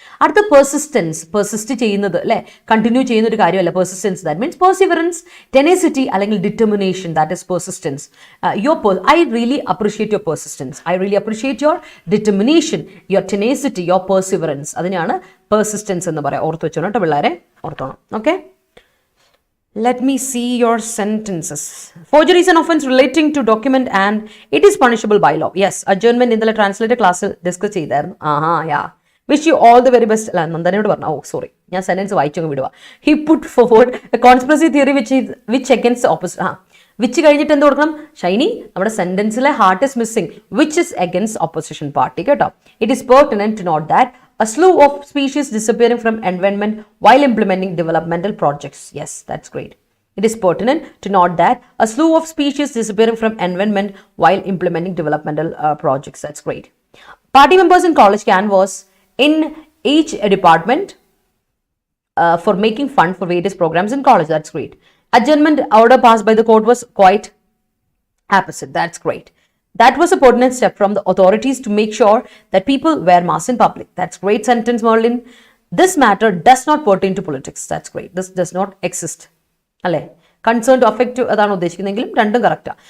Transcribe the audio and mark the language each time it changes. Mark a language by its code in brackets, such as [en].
[ml] അടുത്ത persistence, persist ചെയ്യുന്നത് അല്ലെ, കണ്ടിന്യൂ ചെയ്യുന്ന ഒരു കാര്യമല്ല persistence. [en] That means perseverance, tenacity അല്ലെങ്കിൽ determination. That is persistence. I really appreciate your persistence, I really appreciate your determination, your tenacity, your perseverance. [ml] അതിനാണ് persistence എന്ന് പറയാം. ഓർത്ത് വെച്ചോണം കേട്ടോ പിള്ളേരെ, ഓർത്തോണം. [en] Okay, let me see your sentences. Forgery is an offense relating to document and it is punishable by law. Yes, adjournment in the translator class discuss ചെയ്തായിരുന്നു. Yeah. Wish you all the very best. [ml] നന്ദനയോട് പറഞ്ഞു. Sorry, ഞാൻ sentence വായിച്ചങ്ങ് വിടുക. [en] He put forward a conspiracy theory which against the opposite. [ml] Which കഴിഞ്ഞിട്ട് എന്ത് കൊടുക്കണം? ഷൈനി, നമ്മുടെ സെന്റൻസിലെ heart is missing. [en] which is against opposition party [ml] കേട്ടോ. [en] It is pertinent to note that a slew of species disappearing from environment while implementing developmental projects. Yes, that's great. It is pertinent to note that a slew of species disappearing from environment while implementing developmental projects. That's great. Party members in college canvass in each department for making fund for various programs in college. That's great. Adjournment order passed by the court was quite opposite. That's great. That was a pertinent step from the authorities to make sure that people wear masks in public. That's great sentence, Merlin. This matter does not pertain to politics. That's great. This does not exist. [ml] അല്ലേ, concern to affect അതാണ് ഉദ്ദേശിക്കുന്നതെങ്കിലും രണ്ടും correct.